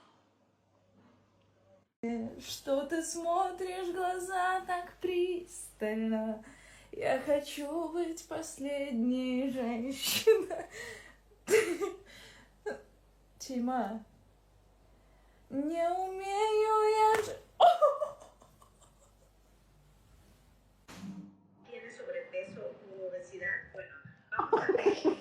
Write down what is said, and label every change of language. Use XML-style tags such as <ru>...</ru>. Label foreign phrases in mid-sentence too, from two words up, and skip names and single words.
<ru>Что ты смотришь в глаза так пристально? Я хочу быть последней женщиной. Тима, не умею я же...</ru> <es>¿Tienes sobrepeso u obesidad? Bueno, vamos a ver.</es>